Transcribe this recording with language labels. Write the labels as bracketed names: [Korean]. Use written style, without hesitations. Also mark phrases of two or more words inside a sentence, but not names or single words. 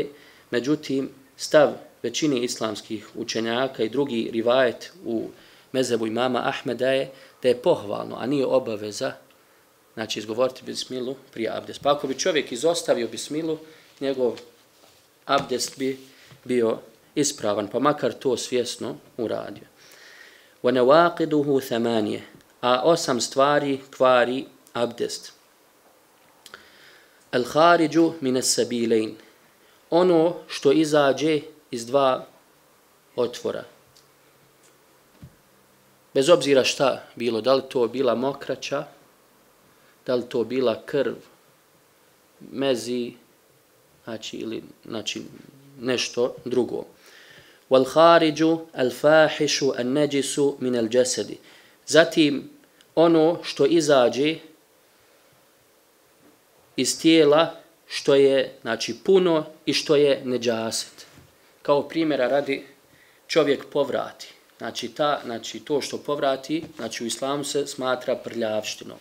[Bosnian] Međutim, stav većine islamskih učenjaka i drugi rivajet u mezhebu imama Ahmeda je da je pohvalno, a nije obaveza, znači, izgovoriti bismilu prije abdest. Pa ako bi čovjek izostavio bismilu, njegov abdest bi bio ispravan, pa makar to svjesno uradio. [Arabic] وَنَوَاقِدُهُ ثَمَانِيَ. [Bosnian] A 8 stvari kvari abdest. [Arabic] الْخَارِجُ مِنَ السَّبِيلَيْنِ. [Bosnian] Ono što izađe iz dva otvora. Bez obzira šta bilo, da li to bila mokraća, da li to bila krv, mezi, znači, ili, znači, nešto drugo. [Arabic] وَالْخَارِجُ الْفَاحِشُ النَّجِسُ مِنَ الْجَسَدِ. [Bosnian] Zatim, ono što izađe iz tijela, što je, znači, puno i što je neđaset. Kao primjera radi, čovjek povrati. Znači, to što povrati, znači, u islamu se smatra prljavštinom.